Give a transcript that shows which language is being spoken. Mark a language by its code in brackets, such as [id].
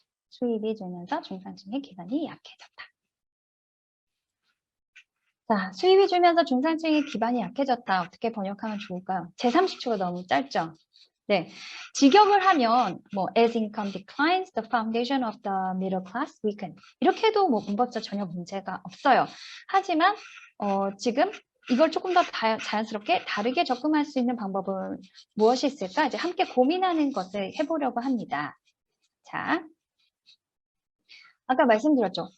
[ko] 수입이 줄면서 중산층의 기반이 약해졌다. 자, 수입이 줄면서 중산층의 기반이 약해졌다. 어떻게 번역하면 좋을까요? 제 30초가 너무 짧죠? 네, 직역을 하면 뭐 [en] as income declines, the foundation of the middle class weaken. [ko] 이렇게 해도 뭐 문법자 전혀 문제가 없어요. 하지만 지금 이걸 조금 더 자연스럽게 다르게 접근할 수 있는 방법은 무엇이 있을까? 이제 함께 고민하는 것을 해보려고 합니다. 자, 아까 말씀드렸죠.